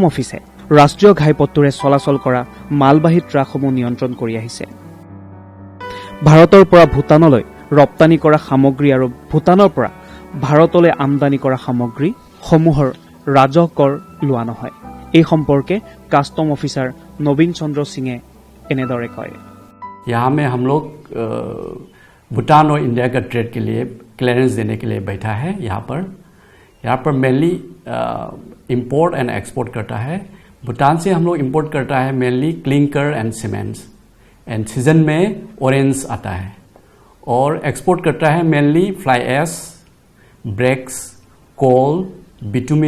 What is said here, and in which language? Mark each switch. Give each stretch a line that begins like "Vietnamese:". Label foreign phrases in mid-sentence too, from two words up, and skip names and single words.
Assamese: অফিচে ৰাষ্ট্ৰীয় ঘাইপথটোৰে চলাচল কৰা মালবাহী ট্ৰাকসমূহ নিয়ন্ত্ৰণ কৰি আহিছে ভাৰতৰ পৰা ভূটানলৈ ৰপ্তানি কৰা সামগ্ৰী আৰু ভূটানৰ পৰা ভাৰতলৈ আমদানি কৰা সামগ্ৰী সমূহৰ ৰাজহ কৰ লোৱা নহয় এই সম্পৰ্কে কাষ্টম অফিচাৰ নবীন চন্দ্ৰ সিঙে এনেদৰে কয়
Hindi: यहाँ में हम लोग भूटान और इंडिया का ट्रेड के लिए क्लियरेंस देने के लिए बैठा है यहाँ पर मेनली
English: import and export
Hindi: करता है भूटान से हम लोग इंपोर्ट करता है मेनली
English: clinker and cements
Hindi: एंड सीजन में ऑरेंज आता है और एक्सपोर्ट करता है मेनली
English: fly ash bricks coal bitumen